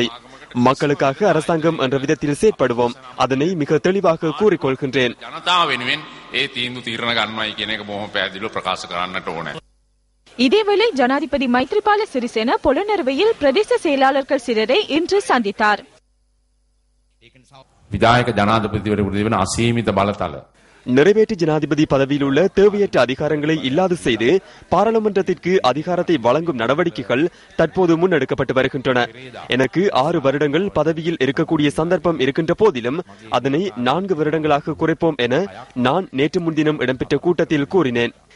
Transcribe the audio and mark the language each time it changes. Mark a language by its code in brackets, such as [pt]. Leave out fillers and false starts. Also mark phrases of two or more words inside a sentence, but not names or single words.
[ta] மக்களுக்காக அரசாங்கம் என்ற விதத்தில் செயற்படுவோம். அதனை மிக தெளிவாக கூறிக்கொள்கின்றேன். இதேவேளை ஜனாதிபதி மைத்ரிபால சிறிசேன புலனறுவையில் பிரதேச செயலாளர்கள் சிலரை இன்று சந்தித்தார். [si] විදායක ජනාධිපතිවරයෙකුට දෙවන අසීමිත බලතල [ta] நிறைவேற்று ஜனாதிபதி பதவியில் உள்ள தேவையற்ற அதிகாரங்களை இல்லாது செய்து பாராளுமன்றத்திற்கு அதிகாரத்தை வழங்கும் நடவடிக்கைகள் தற்போது முன்னெடுக்கப்பட்டு வருகின்றன. எனக்கு 6 வருடங்கள் பதவியில் இருக்கக்கூடிய சந்தர்ப்பம் இருக்கின்ற போதிலும் அதனை 4 வருடங்களாக குறைப்போம் என நான் நேற்று முன்தினம் இடம்பெற்ற கூட்டத்தில் கூறினேன்.